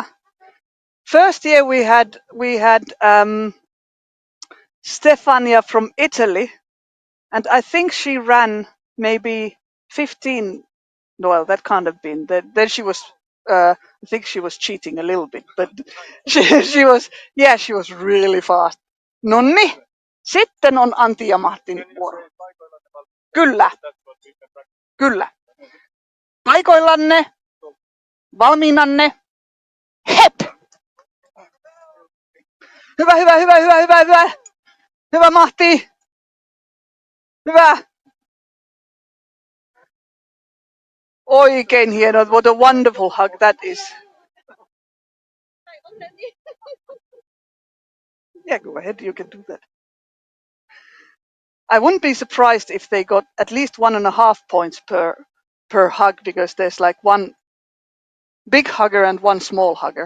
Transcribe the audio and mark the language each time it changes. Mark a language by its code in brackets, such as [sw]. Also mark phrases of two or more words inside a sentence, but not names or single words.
[en] First year we had Stefania from Italy, and I think she ran maybe 15. Well, that can't have been. Then she was. I think she was cheating a little bit, but she was really fast. [fi] Nonni, sitten on Antti ja Martin vuoro. Kyllä. Paikoillanne, valmiinanne, hep! Hyvä. Hyvä Mahti. Hyvä. Oikein hieno. [en] What a wonderful hug that is. Yeah, go ahead. You can do that. I wouldn't be surprised if they got at least 1.5 points per hug, because there's like one big hugger and one small hugger.